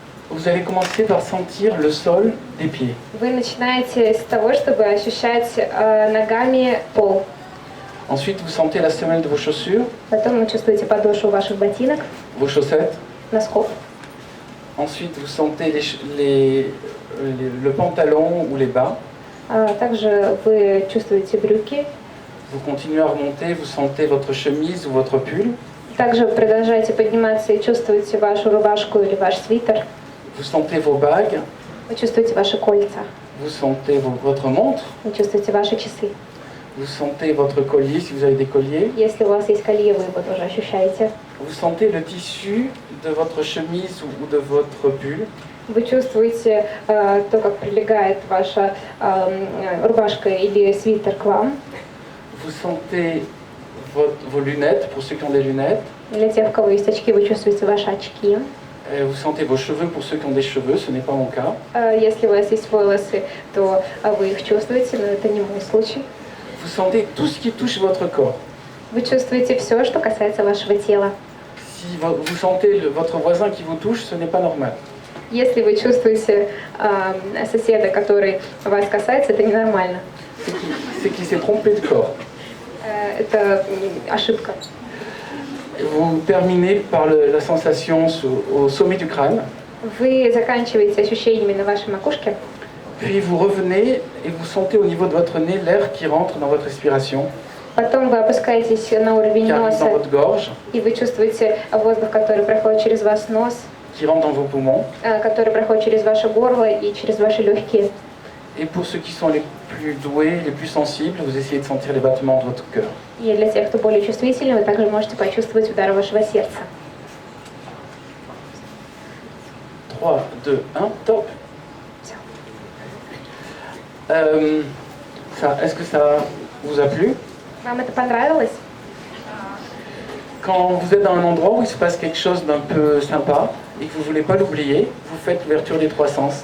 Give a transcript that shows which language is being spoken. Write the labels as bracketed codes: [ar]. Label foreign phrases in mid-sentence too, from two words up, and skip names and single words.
[fr] vous allez commencer par sentir le sol des pieds. [ru] Вы начинаете с того, чтобы ощущать ногами пол. [fr] Ensuite, vous sentez la semelle de vos chaussures, [ru] Потом вы чувствуете подошву ваших ботинок, [fr] vos chaussettes. [ru] носков. [fr] Ensuite, vous sentez le pantalon ou les bas. [ru] Также вы чувствуете брюки. [fr] Vous continuez à remonter, vous sentez votre chemise ou votre pull. [ru] Также продолжаете подниматься и чувствуете вашу рубашку или ваш свитер. [fr] Vous sentez vos bagues, [ru] Вы чувствуете ваши кольца. [fr] vous sentez votre montre, [ru] Вы чувствуете ваши часы. [fr] vous sentez votre collier si vous avez des colliers. [ru] Если у вас есть колье, вы его тоже ощущаете. [fr] Vous sentez le tissu de votre chemise ou de votre pull. [ru] Вы чувствуете то, как прилегает ваша рубашка или свитер к вам. [fr] Vous sentez vos lunettes, pour ceux qui ont des lunettes. [ru] Для тех, у кого есть очки, вы чувствуете ваши очки. [fr] Vous sentez vos cheveux, pour ceux qui ont des cheveux, ce n'est pas mon cas. [ru] Если у вас есть волосы, то вы их чувствуете, но это не мой случай. [fr] Vous sentez tout ce qui touche votre corps. [ru] Вы чувствуете все, что касается вашего тела. [fr] Si vous sentez votre voisin qui vous touche, ce n'est pas normal. [ru] Если вы чувствуете соседа, который вас касается, это ненормально. [fr] C'est qu'il s'est trompé de corps. [ru] Это ошибка. [fr] Vous terminez par la sensation au sommet du crâne. [ru] Вы заканчиваете ощущениями на вашей макушке, [fr] Puis vous revenez et vous sentez au niveau de votre nez l'air qui rentre dans votre respiration, [ru] потом вы опускаетесь на уровень [fr] qui arrive dans [ru] носа, [fr] votre gorge, [ru] и вы чувствуете воздух, который проходит через ваш нос, [fr] qui rentre dans vos poumons. [ru] который проходит через ваше горло и через ваши легкие. [fr] Et pour ceux qui sont les plus doués, les plus sensibles, vous essayez de sentir les battements de votre cœur. [ru] И для тех, кто более чувствительный, вы также можете почувствовать удары вашего сердца. [fr] 3, 2, 1, top. Est-ce que ça vous a plu? [ru] Вам это понравилось? [fr] Quand vous êtes dans un endroit où il se passe quelque chose d'un peu sympa et que vous ne voulez pas l'oublier, vous faites l'ouverture des trois sens.